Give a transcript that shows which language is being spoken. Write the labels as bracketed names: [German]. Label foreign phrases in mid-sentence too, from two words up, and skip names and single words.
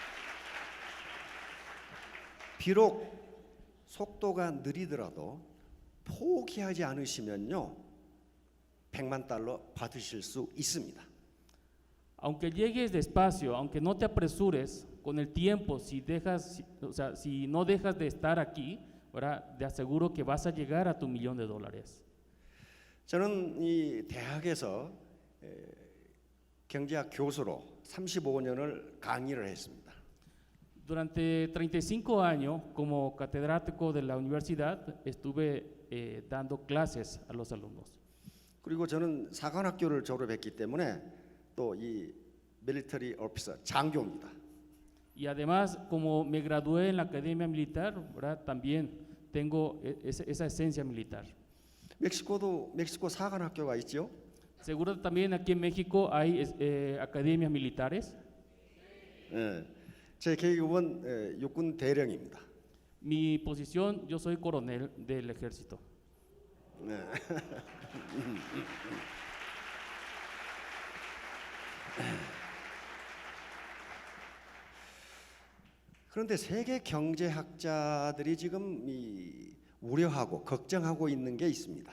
[Korean] 비록 속도가 느리더라도 포기하지 않으시면요 100만 달러 받으실 수 있습니다. [Spanish] Aunque llegues despacio, aunque no te apresures, con el tiempo, si dejas, o sea, si no dejas de estar aquí, ¿verdad? Te aseguro que vas a llegar a tu $1,000,000. [Korean] 저는 이 대학에서 경제학 교수로 35년을 강의를 했습니다. [Spanish] Durante 35 años, como catedrático de la universidad, estuve dando clases a los alumnos. [Korean] 그리고 저는 사관학교를 졸업했기 때문에 또 이 [English] military officer [Korean] 장교입니다. [Spanish] Y además, como me gradué en la academia militar, ¿verdad? También tengo esa esencia militar. [Korean] 멕시코 사관학교가 있죠. [Spanish] Seguro también aquí en México hay academias militares. [Korean] 예, 제 계급은 육군 대령입니다. [Spanish] Mi posición, yo soy coronel del ejército. [Korean] 네. 그런데 세계 경제학자들이 지금 우려하고 걱정하고 있는 게 있습니다.